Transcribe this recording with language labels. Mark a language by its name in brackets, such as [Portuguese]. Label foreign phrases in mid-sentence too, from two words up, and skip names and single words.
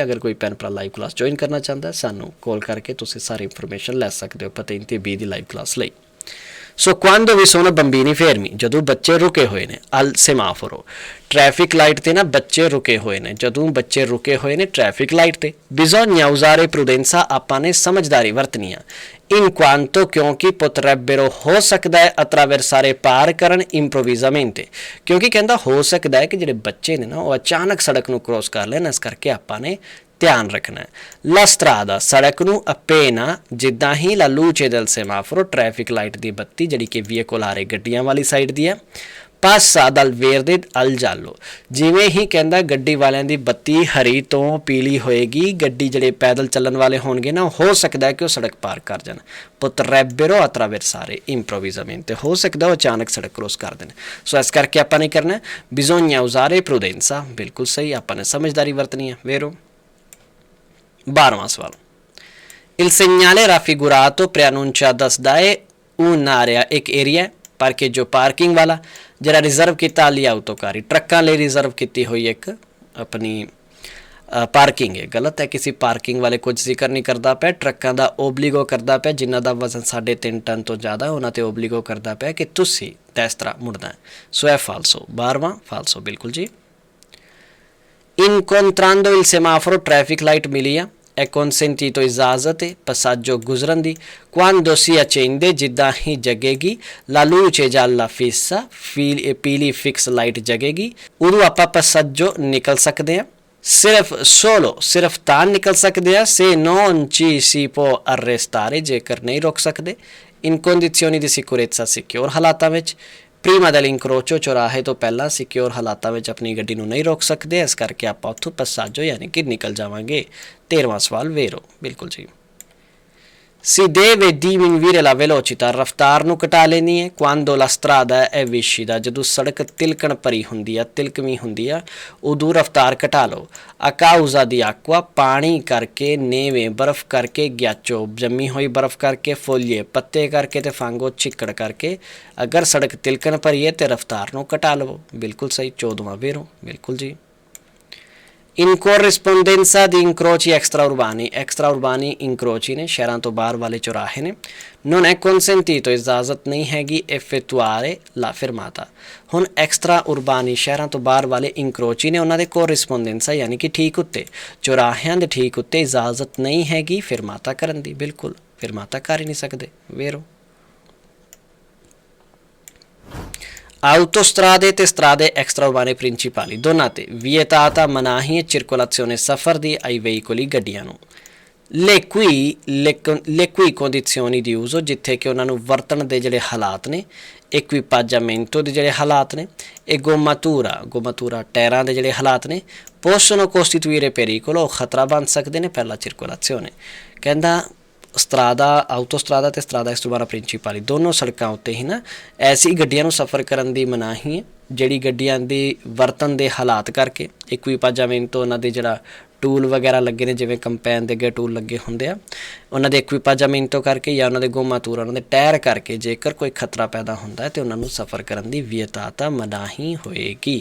[Punjabi] ਅਗਰ ਕੋਈ ਭੈਣ ਭਰਾ ਲਾਈਵ ਕਲਾਸ ਜੁਆਇਨ ਕਰਨਾ ਚਾਹੁੰਦਾ ਸਾਨੂੰ ਕਾਲ ਕਰਕੇ ਤੁਸੀਂ ਸਾਰੀ ਇਨਫੋਰਮੇਸ਼ਨ ਲੈ ਸਕਦੇ ਹੋ ਪਤੇ 3 ਤੇ 20 ਦੀ ਲਾਈਵ ਕਲਾਸ ਲਈ। [Italian] ਸੋ quando vi sono bambini fermi, [Punjabi] ਜਦੋਂ ਬੱਚੇ ਰੁਕੇ ਹੋਏ ਨੇ, [Italian] al semaforo, [Punjabi] ਟ੍ਰੈਫਿਕ ਲਾਈਟ ਤੇ ਨਾ ਬੱਚੇ ਰੁਕੇ ਹੋਏ ਨੇ, ਜਦੋਂ ਬੱਚੇ ਰੁਕੇ ਹੋਏ ਨੇ ਟ੍ਰੈਫਿਕ ਲਾਈਟ ਤੇ, [Italian] bisogna usare prudenza, [Punjabi] ਆਪਾਂ ਨੇ ਸਮਝਦਾਰੀ ਵਰਤਣੀ ਆ, [Italian] in quanto [Punjabi] ਕਿਉਂਕਿ potrebbero ਹੋ ਸਕਦਾ ਹੈ attraversare ਪਾਰ ਕਰਨ improvvisamente, ਕਿਉਂਕਿ ਕਹਿੰਦਾ ਹੋ ਸਕਦਾ ਹੈ ਕਿ ਜਿਹੜੇ ਬੱਚੇ ਨੇ ਨਾ ਉਹ ਅਚਾਨਕ ਸੜਕ ਨੂੰ ਕ੍ਰੋਸ ਕਰ ਲੈਣ, ਇਸ ਕਰਕੇ ਆਪਾਂ ਨੇ ਧਿਆਨ ਰੱਖਣਾ ਹੈ। [Italian] ਲਾ strada, [Punjabi] ਸੜਕ ਨੂੰ [Italian] appena [Punjabi] ਜਿੱਦਾਂ ਹੀ [Italian] la luce del semaforo, [Punjabi] ਟ੍ਰੈਫਿਕ ਲਾਈਟ ਦੀ ਬੱਤੀ ਜਿਹੜੀ ਕਿ ਵਹੀਕੁਲਾਰੇ ਗੱਡੀਆਂ ਵਾਲੀ ਸਾਈਡ ਦੀ ਹੈ, [Italian] passa dal verde al giallo, [Punjabi] ਜਿਵੇਂ ਹੀ ਕਹਿੰਦਾ ਗੱਡੀ ਵਾਲਿਆਂ ਦੀ ਬੱਤੀ ਹਰੀ ਤੋਂ ਪੀਲੀ ਹੋਏਗੀ, ਗੱਡੀ ਜਿਹੜੇ ਪੈਦਲ ਚੱਲਣ ਵਾਲੇ ਹੋਣਗੇ ਨਾ ਹੋ ਸਕਦਾ ਹੈ ਕਿ ਉਹ ਸੜਕ ਪਾਰ ਕਰ ਜਾਣ, [Italian] potrebbero attraversare improvvisamente, [Punjabi] ਹੋ ਸਕਦਾ ਉਹ ਅਚਾਨਕ ਸੜਕ ਕ੍ਰੋਸ ਕਰ ਦੇਣ। ਸੋ ਇਸ ਕਰਕੇ ਆਪਾਂ ਨੇ ਕਰਨਾ [Italian] bisogna usare prudenza, [Punjabi] ਬਿਲਕੁਲ ਸਹੀ, ਆਪਾਂ ਨੇ ਸਮਝਦਾਰੀ ਵਰਤਣੀ ਹੈ। ਵੇਰੋ 12ਵਾਂ ਸਵਾਲ, [Italian] il segnale raffigurato preannuncia [Punjabi] ਦੱਸਦਾ ਹੈ un'area, ਇੱਕ ਏਰੀਆ parcheggio parking ਵਾਲਾ ਜਿਹੜਾ ਰਿਜ਼ਰਵ ਕੀਤਾ [Italian] ali autocarri, [Punjabi] ਟਰੱਕਾਂ ਲਈ ਰਿਜ਼ਰਵ ਕੀਤੀ ਹੋਈ ਇੱਕ ਆਪਣੀ ਪਾਰਕਿੰਗ ਹੈ। ਗਲਤ ਹੈ, ਕਿਸੇ ਪਾਰਕਿੰਗ ਵਾਲੇ ਕੁਝ ਜ਼ਿਕਰ ਨਹੀਂ ਕਰਦਾ ਪਿਆ, ਟਰੱਕਾਂ ਦਾ ਓਬਲੀਗੋ ਕਰਦਾ ਪਿਆ, ਜਿਨ੍ਹਾਂ ਦਾ ਵਜ਼ਨ 3.5 ਟਨ ਤੋਂ ਜ਼ਿਆਦਾ, ਉਹਨਾਂ ਤੇ ਓਬਲੀਗੋ ਕਰਦਾ ਪਿਆ ਕਿ ਤੁਸੀਂ ਤਾਂ ਇਸ ਤਰ੍ਹਾਂ ਮੁੜਨਾ ਹੈ। ਸੋ ਇਹ ਫਾਲਸੋ, 12ਵਾਂ ਫਾਲਸੋ ਬਿਲਕੁਲ ਜੀ। [Italian] incontrando il semaforo, [Punjabi] ਟ੍ਰੈਫਿਕ ਲਾਈਟ ਮਿਲੀ ਆ, [Italian] è consentito, [Punjabi] ਇਜਾਜ਼ਤ ਹੈ passaggio ਗੁਜ਼ਰਨ ਦੀ, [Italian] quando si accende, [Punjabi] ਜਿੱਦਾਂ ਹੀ ਜਗੇਗੀ, [Italian] la luce gialla fissa, [Punjabi] ਪੀਲੀ ਫਿਕਸ ਲਾਈਟ ਜਗੇਗੀ, ਉਦੋਂ ਆਪਾਂ passaggio ਨਿਕਲ ਸਕਦੇ ਹਾਂ। ਸਿਰਫ solo, ਸਿਰਫ ਤਾਂ ਨਿਕਲ ਸਕਦੇ ਆ, [Italian] se non ci si può arrestare, [Punjabi] ਜੇਕਰ ਨਹੀਂ ਰੋਕ ਸਕਦੇ, [Italian] in condizioni di sicurezza, [Punjabi] ਸਿਕਿਉਰ ਹਾਲਾਤਾਂ ਵਿੱਚ, [Italian] prima dell'incrocio, [Punjabi] ਚੌਰਾਹੇ ਤੋਂ ਪਹਿਲਾਂ ਸਿਕਿਉਰ ਹਾਲਾਤਾਂ ਵਿੱਚ ਆਪਣੀ ਗੱਡੀ ਨੂੰ ਨਹੀਂ ਰੋਕ ਸਕਦੇ, ਇਸ ਕਰਕੇ ਆਪਾਂ ਉੱਥੋਂ passaggio ਯਾਨੀ ਕਿ ਨਿਕਲ ਜਾਵਾਂਗੇ। 13ਵਾਂ ਸਵਾਲ ਵੇਰੋ, ਬਿਲਕੁਲ ਜੀ। [Italian] si deve diminuire la velocità, [Punjabi] ਰਫਤਾਰ ਨੂੰ ਘਟਾ ਲੈਣੀ ਹੈ, [Italian] quando la strada è viscida, [Punjabi] ਜਦੋਂ ਸੜਕ ਤਿਲਕਣ ਭਰੀ ਹੁੰਦੀ ਆ, ਤਿਲਕਵੀਂ ਹੁੰਦੀ ਆ, ਉਦੋਂ ਰਫਤਾਰ ਘਟਾ ਲਓ। [Italian] a causa di acqua, [Punjabi] ਪਾਣੀ ਕਰਕੇ, neve, ਬਰਫ਼ ਕਰਕੇ, ghiaccio, ਜੰਮੀ ਹੋਈ ਬਰਫ਼ ਕਰਕੇ, foglie, ਪੱਤੇ ਕਰਕੇ ਤੇ fango, ਚਿੱਕੜ ਕਰਕੇ, ਅਗਰ ਸੜਕ ਤਿਲਕਣ ਭਰੀ ਹੈ ਤੇ ਰਫਤਾਰ ਨੂੰ ਘਟਾ ਲਵੋ। ਬਿਲਕੁਲ ਸਹੀ, 14ਵਾਂ ਵੇਰੋ, ਬਿਲਕੁਲ ਜੀ। [Italian] in corrispondenza di incroci extraurbani, extraurbani incroci [Punjabi] ਨੇ, ਸ਼ਹਿਰਾਂ ਤੋਂ ਬਾਹਰ ਵਾਲੇ ਚੌਰਾਹੇ ਨੇ। [Italian] non è consentito, [Punjabi] ਇਜਾਜ਼ਤ ਨਹੀਂ ਹੈਗੀ, [Italian] effettuare la fermata, [Punjabi] ਹੁਣ ਐਕਸਟਰਾ ਉਰਬਾਨੀ ਸ਼ਹਿਰਾਂ ਤੋਂ ਬਾਹਰ ਵਾਲੇ incroci ਨੇ, ਉਹਨਾਂ ਦੇ corrispondenza ਯਾਨੀ ਕਿ ਠੀਕ ਉੱਤੇ, ਚੌਰਾਹਿਆਂ ਦੇ ਠੀਕ ਉੱਤੇ ਇਜਾਜ਼ਤ ਨਹੀਂ ਹੈਗੀ fermata ਕਰਨ ਦੀ, ਬਿਲਕੁਲ fermata ਕਰ ਹੀ ਨਹੀਂ ਸਕਦੇ। [Italian] ਵੇਰੋ autostrade ਤੇ strade extraurbane principali, [Punjabi] ਦੋਨਾਂ ਤੇ vietata, ਮਨਾਹੀ ਹੈ circolazione, ਸਫ਼ਰ ਦੀ, [Italian] ai veicoli, [Punjabi] ਗੱਡੀਆਂ ਨੂੰ, [Italian] le cui condizioni di uso, [Punjabi] ਜਿੱਥੇ ਕਿ ਉਹਨਾਂ ਨੂੰ ਵਰਤਣ ਦੇ ਜਿਹੜੇ ਹਾਲਾਤ ਨੇ, equipaggiamento ਦੇ ਜਿਹੜੇ ਹਾਲਾਤ ਨੇ, [Italian] e gommatura [Punjabi] ਟਾਇਰਾਂ ਦੇ ਜਿਹੜੇ ਹਾਲਾਤ ਨੇ, [Italian] possono costituire pericolo, [Punjabi] ਖਤਰਾ ਬਣ ਸਕਦੇ ਨੇ [Italian] per la circolazione। [Punjabi] ਕਹਿੰਦਾ ਸਟਰਾਦਾ, ਆਊਟੋਸਟਰਾਦਾ ਤੇ [Italian] strada extraurbana principali, [Punjabi] ਦੋਨੋਂ ਸੜਕਾਂ ਉੱਤੇ ਹੀ ਨਾ ਐਸੀ ਗੱਡੀਆਂ ਨੂੰ ਸਫ਼ਰ ਕਰਨ ਦੀ ਮਨਾਹੀ ਹੈ ਜਿਹੜੀ ਗੱਡੀਆਂ ਦੀ ਵਰਤਣ ਦੇ ਹਾਲਾਤ ਕਰਕੇ, ਇਕੁਇਪਾਜਾਮੈਂਟੋ, ਉਹਨਾਂ ਦੇ ਜਿਹੜਾ ਟੂਲ ਵਗੈਰਾ ਲੱਗੇ ਨੇ, ਜਿਵੇਂ ਕੰਪੈਨ ਦੇ ਅੱਗੇ ਟੂਲ ਲੱਗੇ ਹੁੰਦੇ ਆ, ਉਹਨਾਂ ਦੇ ਇਕੁਇਪਾਜਾਮੈਂਟੋ ਕਰਕੇ ਜਾਂ ਉਹਨਾਂ ਦੇ ਗੋਮਾਤੂਰਾ, ਉਹਨਾਂ ਦੇ ਟਾਇਰ ਕਰਕੇ, ਜੇਕਰ ਕੋਈ ਖਤਰਾ ਪੈਦਾ ਹੁੰਦਾ ਹੈ ਤੇ ਉਹਨਾਂ ਨੂੰ ਸਫ਼ਰ ਕਰਨ ਦੀ ਵਿਅਤਾਤਾ ਮਨਾਹੀ ਹੋਏਗੀ।